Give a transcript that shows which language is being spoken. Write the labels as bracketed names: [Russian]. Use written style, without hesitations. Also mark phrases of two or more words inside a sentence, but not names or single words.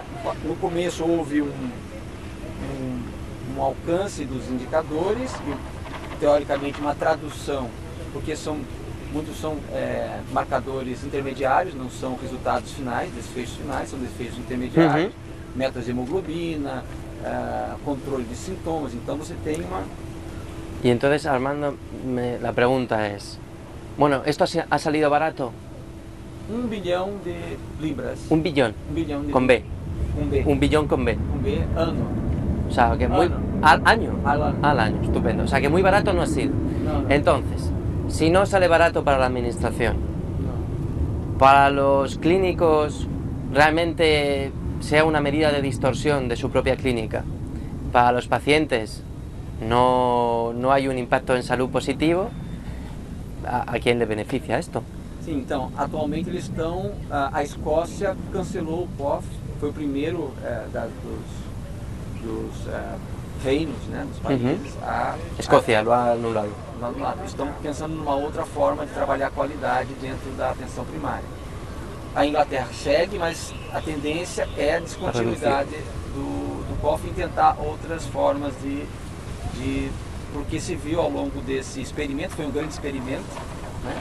[Portuguese] No começo houve um alcance dos indicadores e teoricamente uma tradução, porque muitos são marcadores intermediários, não são resultados finais, desfechos finais, são desfechos intermediários, metas de hemoglobina, controle de sintomas, então você tem uma... [Spanish] Y entonces, Armando, la pregunta es, Bueno, ¿esto ha salido barato? [Portuguese] 1 bilhão de libras. [Spanish] Un billón, [Portuguese] 1 bilhão de [Spanish] con B. [Portuguese] Com B. [Spanish] Un billón con B. [Portuguese] Com B, ano. [Spanish] O sea, que muy... [Portuguese] Ano. [Spanish] ¿Al año? Al año. Al año, estupendo. O sea, que muy barato no ha sido. No, no. Entonces, si no sale barato para la administración, [Portuguese] Não. [Spanish] para los clínicos realmente sea una medida de distorsión de su propia clínica, para los pacientes no hay un impacto en salud positivo, ¿a quién le beneficia esto? [Portuguese] Sim, então, atualmente eles estão... A Escócia cancelou o POF, foi o primeiro dos reinos, né, dos países a... [Spanish] Escocia lo ha anulado. [Portuguese] Estão pensando numa outra forma de trabalhar a qualidade dentro da atenção primária. A Inglaterra segue, mas a tendência é a descontinuidade do POF em tentar outras formas porque se viu ao longo desse experimento, foi um grande experimento, né?